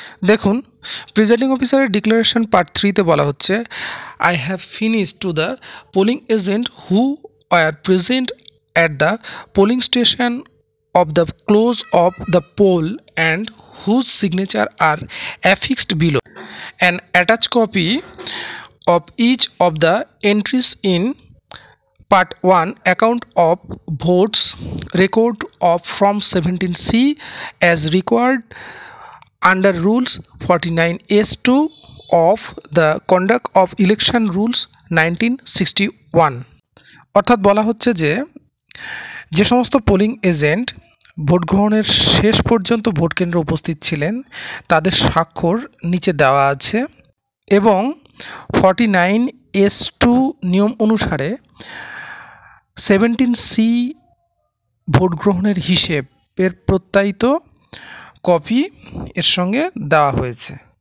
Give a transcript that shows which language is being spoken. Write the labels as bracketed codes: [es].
[bn] দেখুন প্রিজাইডিং অফিসারের declaration part 3তে বলা হচ্ছে [en] I have finished to the polling agent who are present at the polling station of the close of the poll and whose signature are affixed below. An attached copy of each of the entries in Part 1 account of votes record of from 17C as required under Rules 49(s)(2) of the Conduct of Election Rules 1961। [bn] অর্থাৎ বলা হচ্ছে যে সমস্ত polling agent vote গ্রহণের শেষ পর্যন্ত vote কেন্দ্রে উপস্থিত ছিলেন তাদের স্বাক্ষর নিচে দেওয়া আছে এবং 49(s)(2) নিয়ম অনুসারে 17C ভোট গ্রহণের হিসেবের প্রত্যায়িত কপি এর সঙ্গে দেওয়া হয়েছে।